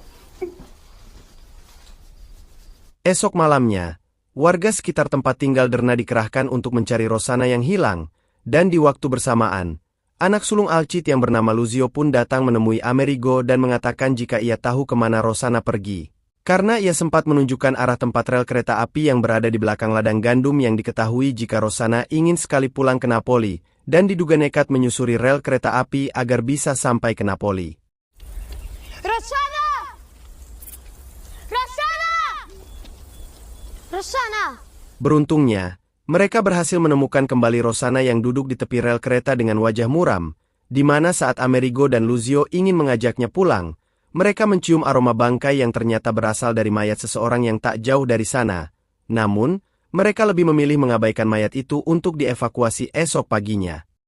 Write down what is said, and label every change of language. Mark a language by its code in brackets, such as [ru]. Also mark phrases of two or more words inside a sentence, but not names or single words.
[id] Esok malamnya, warga sekitar tempat tinggal Derna dikerahkan untuk mencari Rosanna yang hilang, dan di waktu bersamaan, anak sulung Alcid yang bernama Luzio pun datang menemui Amerigo dan mengatakan jika ia tahu kemana Rosanna pergi. Karena ia sempat menunjukkan arah tempat rel kereta api yang berada di belakang ladang gandum yang diketahui jika Rosanna ingin sekali pulang ke Napoli, dan diduga nekat menyusuri rel kereta api agar bisa sampai ke Napoli. Rosanna! Rosanna! Rosanna! Beruntungnya, mereka berhasil menemukan kembali Rosanna yang duduk di tepi rel kereta dengan wajah muram, di mana saat Amerigo dan Luzio ingin mengajaknya pulang, mereka mencium aroma bangkai yang ternyata berasal dari mayat seseorang yang tak jauh dari sana. Namun, mereka lebih memilih mengabaikan mayat itu untuk dievakuasi esok paginya.